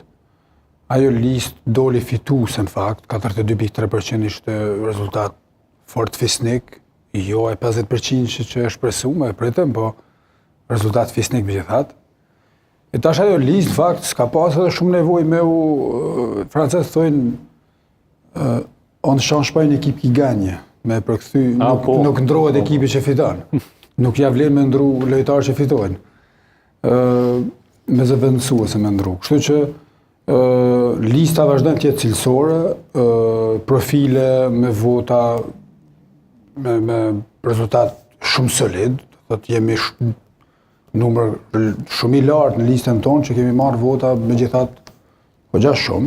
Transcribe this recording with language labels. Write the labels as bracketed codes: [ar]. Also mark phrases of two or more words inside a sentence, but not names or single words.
[sq] Ajo listë doli fituese në fakt, 42.3% ishte rezultat fort fisnik, jo e 50% që është presuar, e pritëm, po rezultat fisnik me gjithat. E tash ajo listë, në fakt, s'ka pas edhe shumë nevoj me francesë thojnë, [fr] on change pas une équipe qui gagne, [sq] me përkthy, nuk ndrohet ekipi që fiton. Nuk ja vlen me ndru lojtarë që fitojnë. Me zëvendësuese me ndru. Kështu që lista vazhdon të jetë cilësore, profile me vota me rezultat shumë solid, do të jemi numër shumë i lartë në listën tonë që kemi marrë vota me gjithat goxha shumë.